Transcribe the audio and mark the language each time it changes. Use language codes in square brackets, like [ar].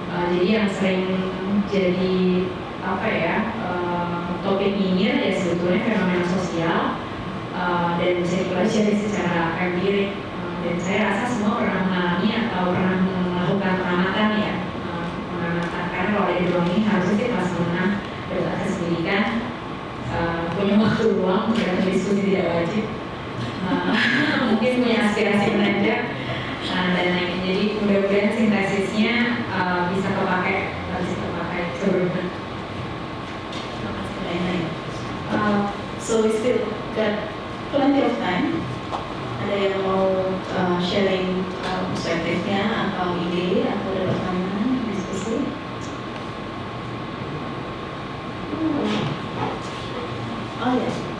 [id] Jadi yang sering jadi apa ya, topik nyinyir ya sebetulnya fenomena sosial, dan bisa dipelajari secara empirik, dan saya rasa semua pernah mengalami atau pernah melakukan pengamatan ya, mengamatan, karena kalau ada di ruang ini harusnya sih kelas menengah berbasis pendidikan punya waktu luang untuk diskusi tidak wajib, mungkin punya aspirasi menanjak dan lain-lain. Jadi mudah-mudahan sintesisnya bisa kepakai sebelumnya. [en] So we still got plenty of time. [id] Ada yang mau sharing perspektifnya atau ide atau ada pertanyaan, diskusi? Oh ya.